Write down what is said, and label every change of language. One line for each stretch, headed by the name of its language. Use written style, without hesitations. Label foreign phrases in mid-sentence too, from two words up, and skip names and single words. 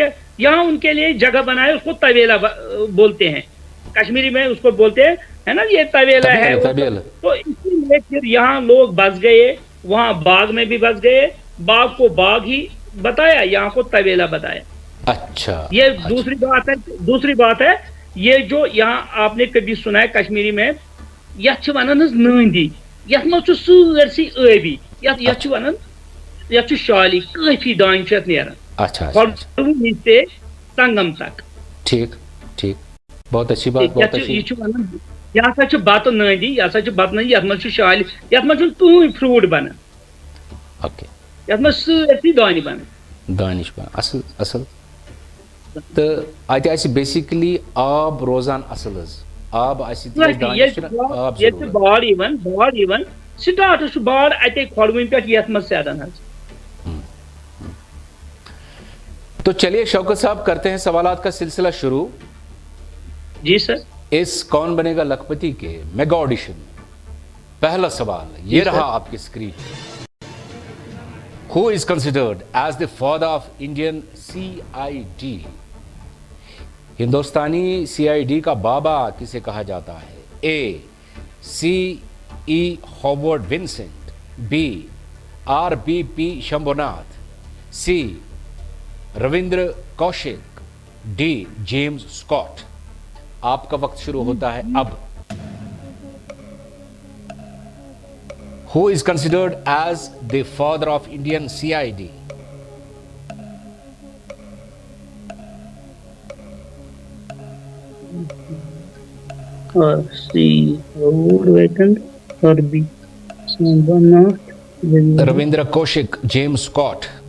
Hindi: यहाँ उनके लिए जगह बनाए, उसको तवेला बोलते हैं, कश्मीरी में उसको बोलते हैं, है ना, ये तवेला है तबीयत वो सब। तबीयत। तो इसीलिए फिर यहाँ लोग बस गए, वहां बाग में भी बस गए। बाग को बाग ही बताया, यहाँ को तवेला बताया। अच्छा। ये अच्छा। दूसरी बात है। ये जो यहाँ आपने कभी सुना है कश्मीरी में,
Kashmiri: यथ वन नंदी, यथ मज सरसी आबी, यथ
Hindi: अच्छा।
Kashmiri: वन, यथ शाली काफी दान नेरान
Hindi: अच्छा। अच्छा। अच्छा। से संगम तक। ठीक ठीक। बहुत अच्छी बात, बहुत अच्छी।
Kashmiri: यह हसा बत नंदी, यह हसा बत नंदी, यथ मज शाली, यथ मज तुम फ्रूट बन, ओके। यथ मज सरसी दान बन। दानिश असल असल। तो अत बेसिकली आब रोजान असल आब आब जरूरत। बाढ़ स्टार्ट बाढ़ अत खोलवन पे यथ मज सैदन।
Hindi: तो चलिए शौकत साहब करते हैं सवालात का सिलसिला शुरू। जी सर। इस कौन बनेगा लखपति के मेगा ऑडिशन में पहला सवाल ये रहा आपकी स्क्रीन।
English: Who is considered as the father of Indian CID?
Hindi: हिंदुस्तानी सीआईडी का बाबा किसे कहा जाता है? ए सी ई हॉवर्ड विंसेंट, बी आर बी पी शंभुनाथ, सी रविंद्र कौशिक, डी जेम्स स्कॉट। आपका वक्त शुरू होता है अब।
English: Who is considered as the father of Indian CID?
Hindi: रविंद्र कौशिक, जेम्स स्कॉट।